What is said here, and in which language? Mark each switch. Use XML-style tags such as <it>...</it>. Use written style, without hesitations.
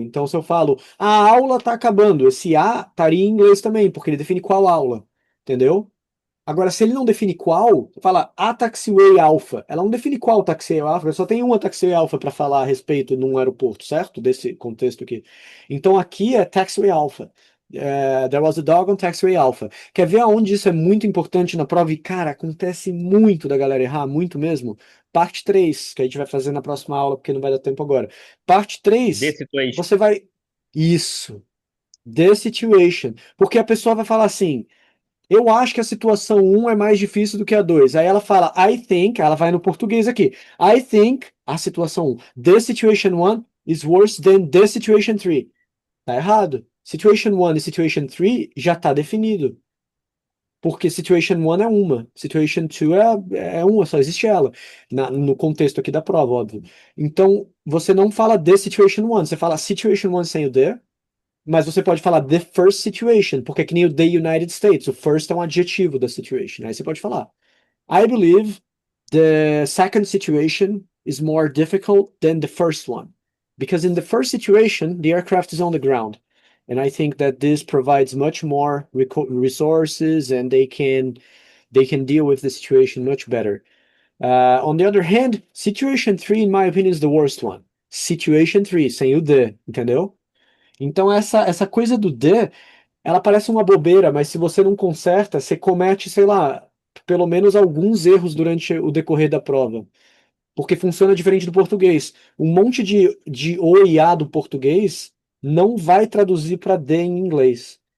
<pt>Então, se eu falo, a aula está acabando, esse a estaria em inglês também, porque ele define qual aula, entendeu? Agora, se ele não define qual, fala a taxiway alpha. Ela não define qual taxiway alpha, só tem uma taxiway alpha para falar a respeito num aeroporto, certo? Desse contexto aqui. Então aqui é taxiway alpha.</pt> <en>There was a dog on taxiway alpha.</en> <pt>Quer ver aonde isso é muito importante na prova? E, cara, acontece muito da galera errar, muito mesmo. Parte 3, que a gente vai fazer na próxima aula, porque não vai dar tempo agora. Parte 3,</pt> <en>The situation.</en> <pt>você vai. Isso.</pt> <en>The situation.</en> <pt>Porque a pessoa vai falar assim. Eu acho que a situação 1 é mais difícil do que a 2. Aí ela fala,</pt> <en>I think,</en> <pt>ela vai no português aqui.</pt> <en>I think,</en> <pt>a situação 1,</pt> <en>the situation 1 is worse than the situation 3.</en> <pt>Tá errado. Situation 1 e situation 3 já tá definido. Porque situation 1 é uma, situation 2 é uma, só existe ela. No contexto aqui da prova, óbvio. Então, você não fala</pt> <en>the situation 1,</en> <pt>você fala situation 1 sem o the. Mas você pode falar</pt> <en>the first situation,</en> <pt>porque é que nem o</pt> <en>the United States.</en> <pt>O first é um adjetivo da situation. Aí você pode falar.</pt> <en>I believe the second situation is more difficult than the first one. Because in the first situation, the aircraft is on the ground. And I think that this provides much more resources and they can deal with the situation much better. On the other hand, situation 3, in my opinion, is the worst one.</en> <pt>Situation 3, sem o the, entendeu? Então, essa coisa do the, ela parece uma bobeira, mas se você não conserta, você comete, sei lá, pelo menos alguns erros durante o decorrer da prova. Porque funciona diferente do português. Um monte de o e a do português não vai traduzir para D em inglês.</pt>